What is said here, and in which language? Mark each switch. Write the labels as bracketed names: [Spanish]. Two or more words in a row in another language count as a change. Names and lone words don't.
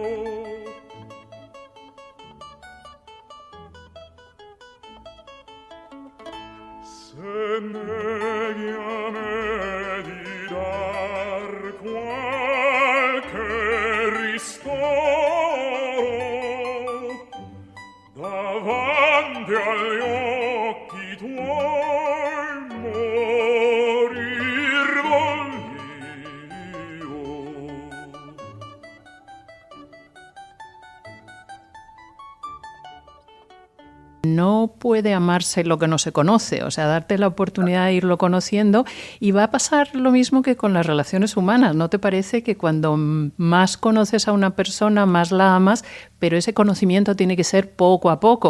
[Italian] Se neghi a me di dar qualche ristoro davanti agli occhi tuoi morir voglio. [Spanish] No puede amarse lo que no se conoce, o sea, darte la oportunidad de irlo conociendo, y va a pasar lo mismo que con las relaciones humanas. ¿No te parece que cuando más conoces a una persona, más la amas, pero ese conocimiento tiene que ser poco a poco?